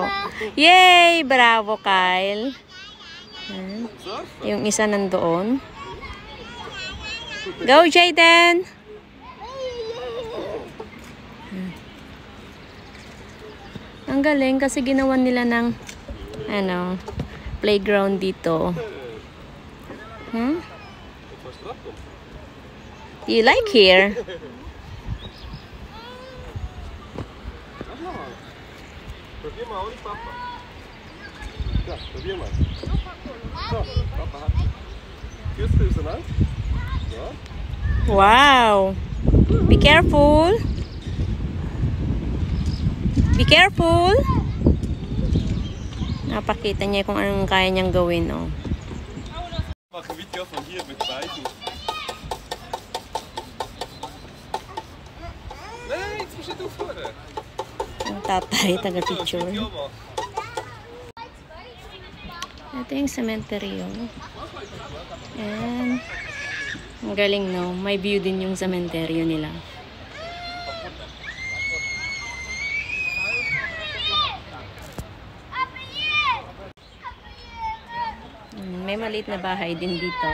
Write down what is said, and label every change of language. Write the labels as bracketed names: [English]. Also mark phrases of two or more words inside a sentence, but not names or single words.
[Filipino] Yay! Bravo, Kyle! Yung isa nandoon. [English] Go, Jayden! [Filipino] Ang galing kasi ginawan nila ng playground dito. [English] Do you like here? [German] Probier mal, olha papa. Ja, probier mal. So, papa hat. Fühlst du es an? Ja. [English] Wow. Be careful. Be careful. [Filipino] Napakita niya kung anong kaya niyang gawin, oh. [German] Mach ein Video von hier mit Weichen. Nein, jetzt musst du nicht aufhören. [Filipino] Ang tatay, taga-picture. Ito yung cemetery, oh. And ang galing, no? May view din yung cemetery nila. May maliit na bahay din dito.